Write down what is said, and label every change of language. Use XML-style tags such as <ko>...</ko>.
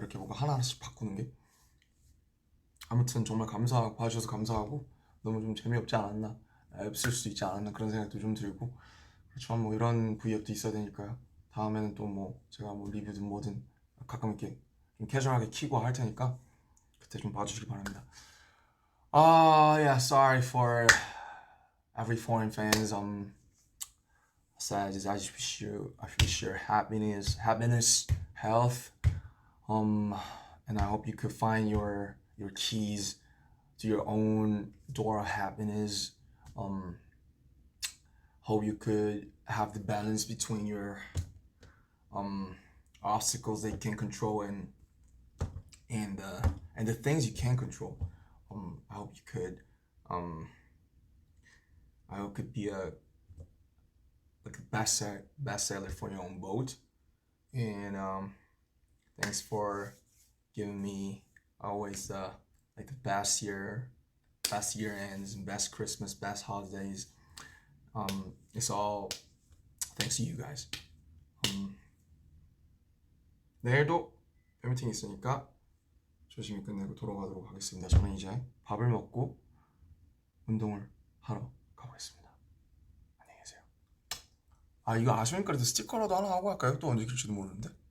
<ko>이렇게 뭔가 하나하나씩 바꾸는 게. 아무튼 정말 봐주셔서 감사하고 너무 좀 재미없지 않았나 없을 수도 있지 않았나 그런 생각도 좀 들고 그렇지만 뭐 이런 V앱도 있어야 되니까요. 다음에는 또 뭐 제가 뭐 리뷰든 뭐든 가끔 이렇게 좀 캐주얼하게 키고 할 테니까 그때 좀 봐주시기 바랍니다.</ko> <en>Yeah, sorry for every foreign fans. I just wish you happiness, health. And I hope you could find your keys to your own door of happiness. Hope you could have the balance between your um obstacles that you can control and the things you can control. I hope you could um I hope could be a like a bestseller for your own boat. And thanks for giving me always like the best year ends, best Christmas, best holidays. It's all thanks to you guys.</en> <ko>내일도 팬미팅 있으니까 조심히 끝내고 돌아가도록 하겠습니다. 저는 이제 밥을 먹고 운동을 하러 가보겠습니다. 안녕히 계세요. 이거 아쉬우니까 그래도 스티커라도 하나 하고 할까요? 또 언제 킬지도 모르는데.</ko>